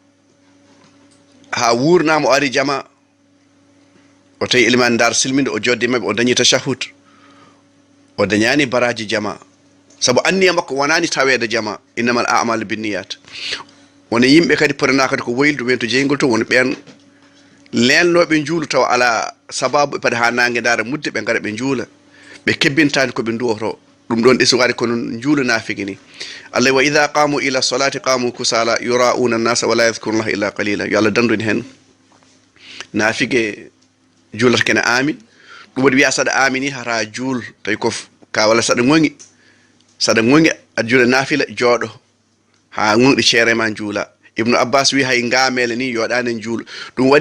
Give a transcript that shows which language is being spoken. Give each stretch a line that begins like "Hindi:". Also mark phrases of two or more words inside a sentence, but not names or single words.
Fula: ha wurnama o ari jama o tawi iliman dar silminde o jodde mabɓe o dañi tashahud o dañani baraji jama sabu anniya makko wonani tawede jama
Arabic: إنما الأعمال بالنيات
Fula: wona yimɓe kadi potana kadi ko woyildu men to jeygol to woni ɓen lelnoɓe juulu taw ala sababu pade ha nangue dara mudde ɓe gara ɓe juula ɓe kebbintani koɓe duwoto ɗum ɗon ɗesu wari kono juulu nafigi ni Allah
Arabic: وإذا قاموا إلى الصلاة قاموا كسالى يراءون الناس ولا يذكرون إلا قليلا
Fula: yo Allah danduni hen nafige juulata kene amin ɗum waɗi wiya saɗa amini hata juul tawi ko ka walla saɗa gongi aɗa juula nafila jooɗo ha gonɗi ceere ma juula Ibnu Abbas wi hay ngamele ni yoɗani juulu ɗum waɗi